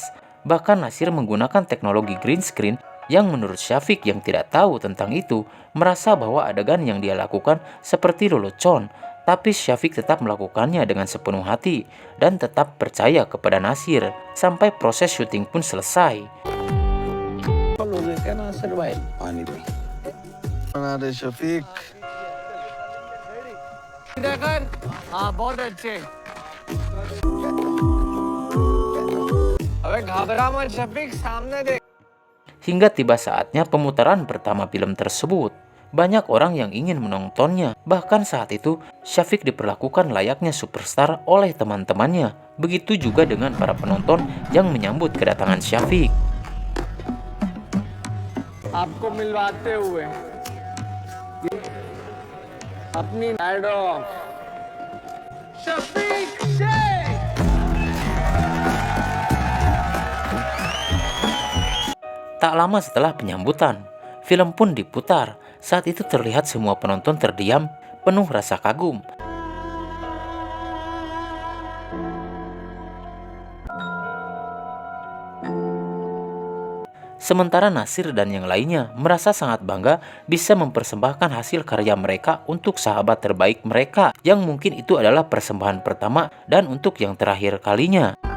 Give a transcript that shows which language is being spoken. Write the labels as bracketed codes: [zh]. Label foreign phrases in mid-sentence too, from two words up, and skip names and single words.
[id] Bahkan Nasir menggunakan teknologi [en] green screen [id] yang menurut Syafiq yang tidak tahu tentang itu, merasa bahwa adegan yang dia lakukan seperti lelucon. Tapi Syafiq tetap melakukannya dengan sepenuh hati dan tetap percaya kepada Nasir sampai proses syuting pun selesai. Ada Syafiq. [hi] देखकर हाँ बहुत अच्छे. अबे घबरा मत शफीक, सामने देख. [id] Hingga tiba saatnya pemutaran pertama film tersebut. Banyak orang yang ingin menontonnya. Bahkan saat itu, Syafiq diperlakukan layaknya superstar oleh teman-temannya. Begitu juga dengan para penonton yang menyambut kedatangan Syafiq. [hi] आपको मिलवाते हुए अपनी मैडम शफीक शेख. [id] Tak lama setelah penyambutan, film pun diputar. Saat itu terlihat semua penonton terdiam, penuh rasa kagum. Sementara Nasir dan yang lainnya merasa sangat bangga bisa mempersembahkan hasil karya mereka untuk sahabat terbaik mereka, yang mungkin itu adalah persembahan pertama dan untuk yang terakhir kalinya.